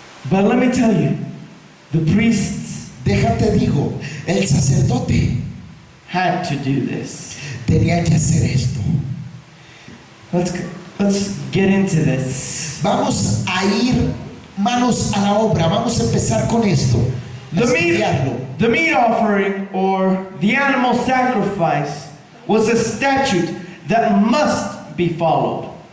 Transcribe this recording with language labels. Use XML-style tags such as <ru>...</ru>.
<en>But let me tell you, the priests</en> <es>Déjate digo, el sacerdote</es> <en>had to do this.</en> <es>tenía que hacer esto.</es> <en>Let's get into this.</en> <es>Vamos a ir manos a la obra. Vamos a empezar con esto. A estudiarlo.</es> <en>The meat offering or the animal sacrifice was a statute that must be followed.</en>